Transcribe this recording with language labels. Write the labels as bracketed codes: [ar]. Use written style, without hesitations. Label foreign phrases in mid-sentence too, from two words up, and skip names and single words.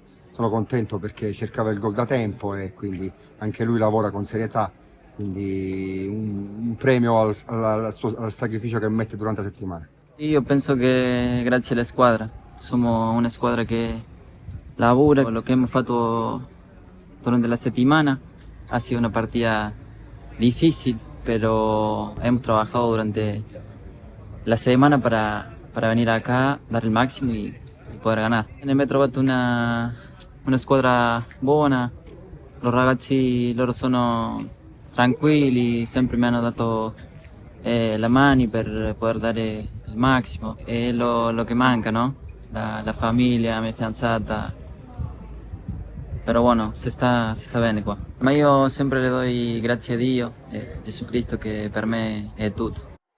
[it] Sono contento perché cercava il gol da tempo e quindi anche lui lavora con serietà, quindi un premio al sacrificio che mette durante la settimana. Io penso che grazie alla squadra, siamo una squadra che lavora, [es] lo che hemos [it] fatto durante la settimana [es] ha sido una partida difícil, pero hemos trabajado durante la semana para venir acá, dar el máximo y poter ganar. [it] Mi ho trovato una squadra buona, los ragazzi loro sono tranquilli, sempre mi hanno dato la mano per poter dare il massimo, è lo che manca, no? [es] La familia, [it] la mia fidanzata. [es] Pero bueno, [it] se sta bene qua. Ma io sempre [es] le doy [it] grazie a Dio e Gesù Cristo che per me è tutto.